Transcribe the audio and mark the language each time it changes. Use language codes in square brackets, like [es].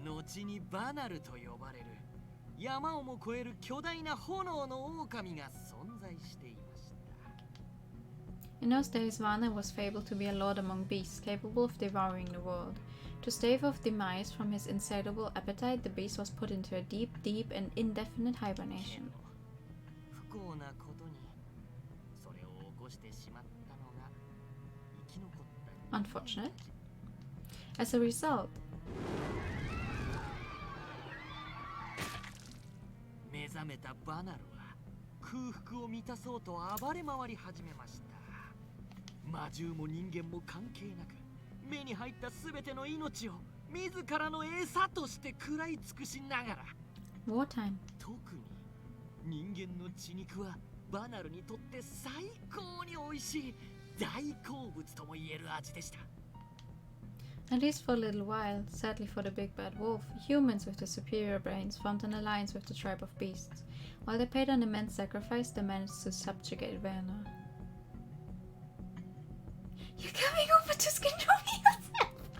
[ja] 後にバナルと呼ばれる山をも越える巨大な炎の狼が存在していました。 [en] In those days, Vana was fabled to be a lord among beasts, capable of devouring the world. To stave off demise from his insatiable appetite, the beast was put into a deep, deep and indefinite hibernation. [ja] 不幸なことにそれを起こしてしまったのが生き残った人間たち。 [en] Unfortunate. As a result, [ja] 目覚めたバナルは空腹を満たそうと暴れ回り始めました。魔獣も人間も関係なく目に入ったすべての命を自らの餌として食らい尽くしながら、 [en] wartime. [ja] 特に人間の血肉はバナルにとって最高に美味しい大好物とも言える味でした。 [en] At least for a little while, sadly for the big bad wolf, humans with the superior brains formed an alliance with the tribe of beasts. While they paid an immense sacrifice, they managed to subjugate Vanna. You're coming over to skin me yourself!